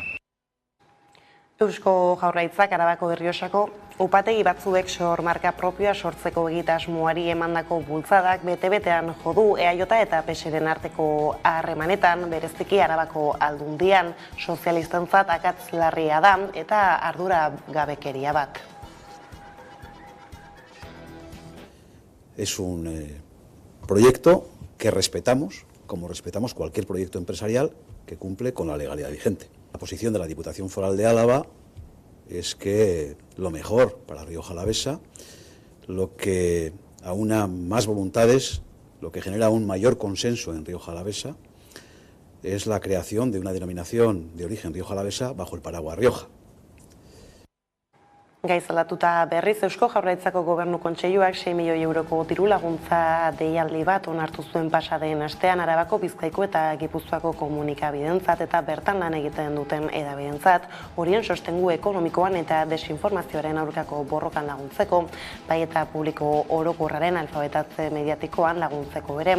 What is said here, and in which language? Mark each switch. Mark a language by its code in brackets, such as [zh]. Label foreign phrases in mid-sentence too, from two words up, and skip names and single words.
[eu] Eusko Jaurlaritzak Arabako Errioxako upategi batzuek sormarka propioa sortzeko egitasmoari emandako bultzadak bete-betean jo du EAJ eta PSren arteko harremanetan, bereziki Arabako Aldundian, sozialistentzat akats larria da eta ardura gabekeria bat. [es] Es un proyecto que respetamos, como respetamos cualquier proyecto empresarial que cumple con la legalidad vigente. La posición de la Diputación Foral de Álava es que lo mejor para Rioja Alavesa, lo que aúna más voluntades, lo que genera un mayor consenso en Rioja Alavesa, es la creación de una denominación de origen Rioja Alavesa bajo el paraguas Rioja. [eu] Gaizalatuta berriz, Eusko Jaurlaritzako Gobernu Kontseiluak 6 milioi euroko diru laguntza deialdi bat onartu zuen pasaden astean Arabako, Bizkaiko eta Gipuzkoako komunikabidentzat eta bertan lan egiten duten hedabidentzat, horien sostengu ekonomikoan eta desinformazioaren aurkako borrokan laguntzeko, bai eta publiko orokorraren alfabetatze mediatikoan laguntzeko ere.